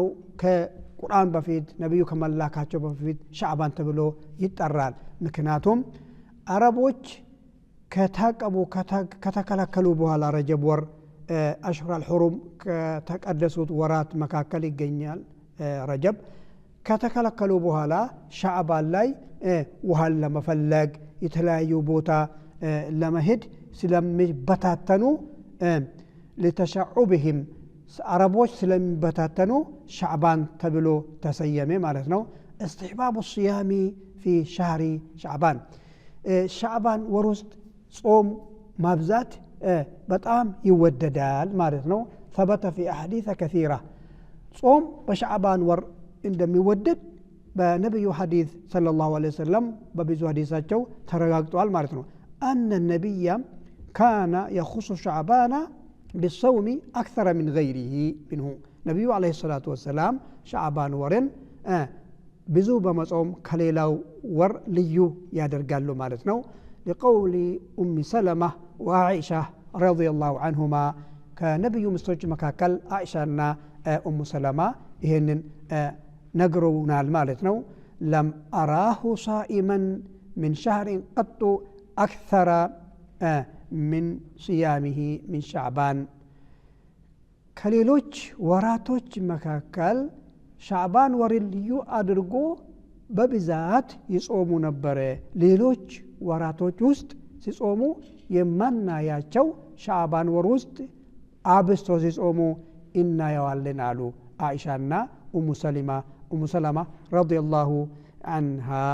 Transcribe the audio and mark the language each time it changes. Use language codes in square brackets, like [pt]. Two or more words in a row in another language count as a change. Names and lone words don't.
[am] ከቁርአን በፊት ነብዩ ከመላካቸው በፊት ሻዕባን ተብሎ ይጠራል። ምክንያቱም አረቦች ከታቀቡ ከተከለከሉ በኋላ ረጀብ ወር አሽሁረል ሑሩም ከተቀደሱት ወራት መካከል ይገኛል። ረጀብ ከተከለከሉ በኋላ ሻዕባን ላይ ውሃን ለመፈለግ የተለያዩ ቦታ ለመሄድ ስለሚበታተኑ ለተሸዑብህም አረቦች ስለሚበታተኑ ሻዕባን ተብሎ ተሰየመ ማለት ነው። [ar] استحباب الصيام في شهر شعبان [am] ሻዕባን ወር ውስጥ ጾም ማብዛት በጣም ይወደዳል ማለት ነው። ثبت [ar] في احاديث كثيره [am] ጾም በሻዕባን ወር እንደሚወደድ በነብዩ ሐዲስ [ar] صلى الله عليه وسلم [am] በብዙ ሐዲሳቸው ተረጋግጧል ማለት ነው። [ar] أن النبي كان يخص شعبان بالصوم أكثر من غيره منه ነብዩ عليه الصلاة [am] والسلام ሻዕባን ወርን ብዙ በመጾም ከሌላው ወር ልዩ ያደርጋሉ ማለት ነው። [ar] لقول أم سلمة وعائشة رضي الله عنهما [am] ከነብዩ ምስቶች መካከል አኢሻና ኡሙ ሰለማ ይሄንን ነግረውናል ማለት ነው። [ar] لم أراه صائما من شهر قط أكثر من صيامه من شعبان [am] ከሌሎች ወራቶች መካከል ሻዕባን ወር ልዩ አድርጎ በብዛት ይጾሙ ነበረ። ሌሎች ወራቶች ውስጥ ሲጾሙ የማናያቸው ሻዕባን ወር ውስጥ አብስቶ ሲጾሙ እናየዋለን አሉ አኢሻና ኡሙ ሰለማ [ar] رضي الله عنها።